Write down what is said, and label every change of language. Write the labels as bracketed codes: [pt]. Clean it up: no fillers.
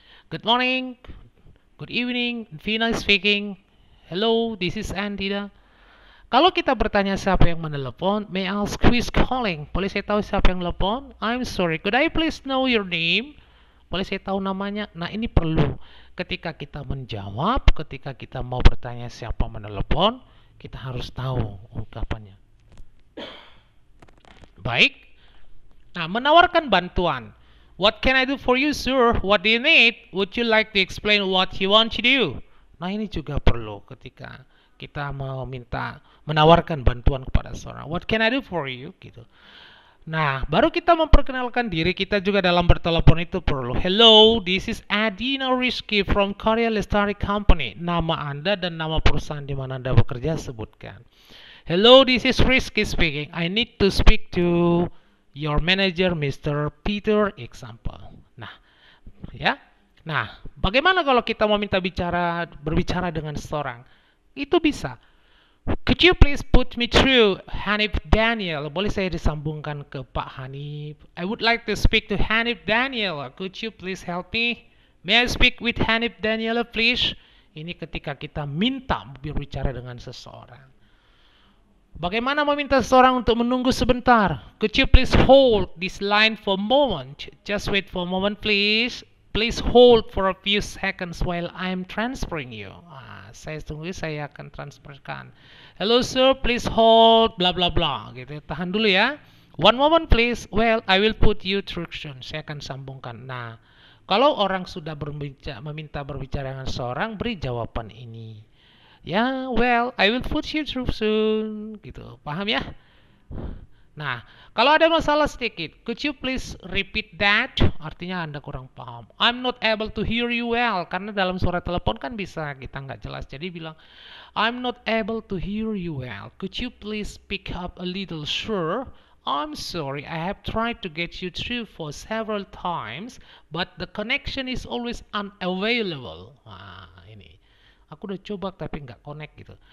[en] Good morning, good evening, Vina speaking. Hello, this is Andida. [id] Kalau kita bertanya siapa yang menelepon, [en] may I ask who is calling? [id] Boleh saya tahu siapa yang telepon? [en] I'm sorry, could I please know your name? [id] Boleh saya tahu namanya? Nah, ini perlu. Ketika kita menjawab, ketika kita mau bertanya siapa menelepon, kita harus tahu ungkapannya. Baik. Nah, menawarkan bantuan. [en] What can I do for you, sir? What do you need? Would you like to explain what you want to do? [id] Nah, ini juga perlu ketika kita menawarkan bantuan kepada seorang. [en] What can I do for you? [id] Gitu. Nah, baru kita memperkenalkan diri kita juga dalam bertelepon itu perlu. [en] Hello, this is Adina Rizky from Korea Lestari Company. [id] Nama Anda dan nama perusahaan di mana Anda bekerja sebutkan. [en] Hello, this is Rizky speaking. I need to speak to your manager, Mr. Peter, example. Nah, ya. [id] Nah, bagaimana kalau kita mau minta berbicara dengan seseorang? Itu bisa. [en] Could you please put me through Hanif Daniel? [id] Boleh saya disambungkan ke Pak Hanif? [en] I would like to speak to Hanif Daniel. Could you please help me? May I speak with Hanif Daniel, please? [id] Ini ketika kita minta berbicara dengan seseorang. Bagaimana meminta seseorang untuk menunggu sebentar? [en] Could you please hold this line for a moment? Just wait for a moment, please. Please hold for a few seconds while I'm transferring you. [id] Saya tunggu, saya akan transferkan. [en] Hello sir, please hold, bla bla bla. [id] Gitu. Tahan dulu ya. [en] One moment please. Well, I will put you through soon. [id] Saya akan sambungkan. Nah, kalau orang sudah meminta berbicara dengan seseorang, beri jawaban ini. [en] Ya, well, I will put you through soon. [id] Gitu, paham ya? Nah, kalau ada masalah sedikit, [en] could you please repeat that? [id] Artinya Anda kurang paham. [en] I'm not able to hear you well. [id] Karena dalam suara telepon kan bisa kita nggak jelas. Jadi bilang, [en] I'm not able to hear you well. Could you please speak up a little, sir? I'm sorry, I have tried to get you through for several times, but the connection is always unavailable. [id] Nah, ini. Aku udah coba tapi nggak connect gitu.